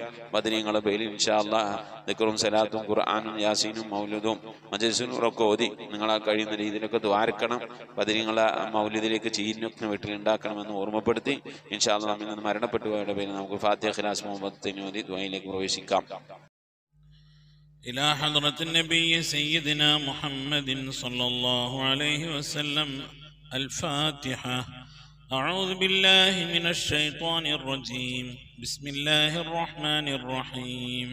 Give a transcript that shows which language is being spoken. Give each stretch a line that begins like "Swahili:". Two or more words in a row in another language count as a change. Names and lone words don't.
Malayalam: ബദരീങ്ങളുടെ പേരിൽ
Arabic: إن شاء الله
Malayalam: ദിക്റും സലാത്തും ഖുർആനും യാസീനും മൗലിദും മജ്ലിസുനൂറൊക്കെ ഓതി നിങ്ങളാ കഴിയുന്ന രീതിയിലൊക്കെ ദ്വാരക്കണം. ബദരീങ്ങളെ മൗലിദിലേക്ക് ചീരിനൊക്കെ വീട്ടിൽ ഉണ്ടാക്കണമെന്ന് ഓർമ്മപ്പെടുത്തി
Arabic: إن شاء الله
Malayalam: നമ്മിൽ നിന്ന് മരണപ്പെട്ടുപോയവരുടെ പേരിൽ നമുക്ക് ഫാത്തിഹ ഖിലാസ് മുഹമ്മദ് ഓതി ദുആയിലേക്ക് പ്രവേശിക്കാം.
Arabic: إلى حضرة النبي سيدنا محمد صلى الله عليه وسلم الفاتحة. أعوذ بالله من الشيطان الرجيم. بسم الله الرحمن الرحيم.